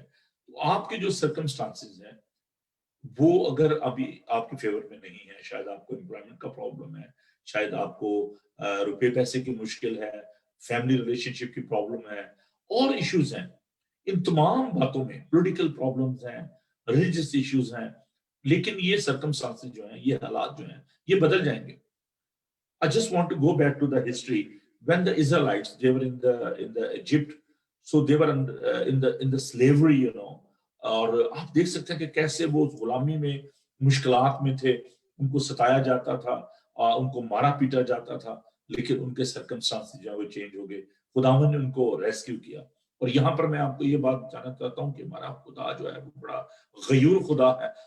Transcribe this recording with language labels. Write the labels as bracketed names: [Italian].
[Hindi] तो आपके जो सर्कमस्टांसेस हैं वो अगर अभी आपके फेवर में नहीं है, शायद आपको एम्प्लॉयमेंट का प्रॉब्लम है, शायद आपको रुपए पैसे की मुश्किल है, फैमिली रिलेशनशिप की प्रॉब्लम है, और इश्यूज हैं। इन तमाम बातों में पॉलिटिकल प्रॉब्लम्स हैं, रिलीजियस इश्यूज हैं, लेकिन ये सर्कमस्टांसेस जो हैं, ये हालात जो हैं, ये बदल जाएंगे। [English] I just want to go back to the history when the Israelites they were in the Egypt, so they were in the slavery, you know. [Hindi] और आप देख सकते हैं कि कैसे वो उस गुलामी में मुश्किलात में थे, उनको सताया जाता था, उनको मारा पीटा जाता था, लेकिन उनके सर्कमस्टांसेस जो है वो चेंज हो गए। खुदावन ने उनको रेस्क्यू किया। और यहाँ पर मैं आपको ये बात बताना चाहता हूँ कि हमारा खुदा जो है वो बड़ा गयूर खुदा है।